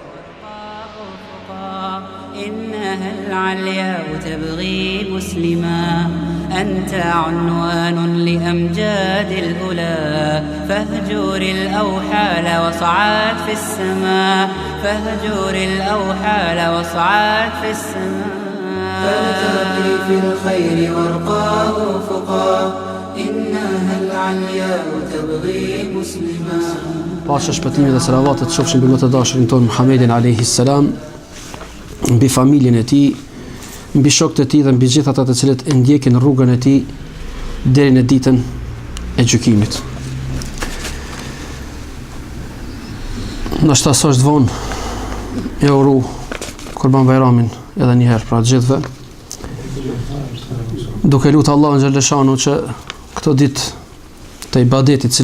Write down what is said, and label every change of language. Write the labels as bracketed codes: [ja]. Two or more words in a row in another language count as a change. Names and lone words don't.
[ar] إنها العلياء تبغي مسلما، أنت عنوان لأمجاد الأولى، فاهجر الأوحال واصعد في السماء، فاهجر الأوحال واصعد في السماء، فارتقي في الخير وارقى أفقا، إنها العلياء تبغي مسلما. [sq] Paqja, shpëtimi dhe selavatet qofshin mbi më të dashurin tonë Muhammedin [ar] عليه السلام, [sq] mbi familjen e tij, mbi shokët e tij dhe mbi gjithë ata të cilët e ndjekin rrugën e tij deri në ditën e gjykimit. Ndoshta s'është vonë e uru Kurban Bayramin edhe një herë pra gjithëve, duke lutur Allahun xhaleshanu që këto ditë të ibadetit të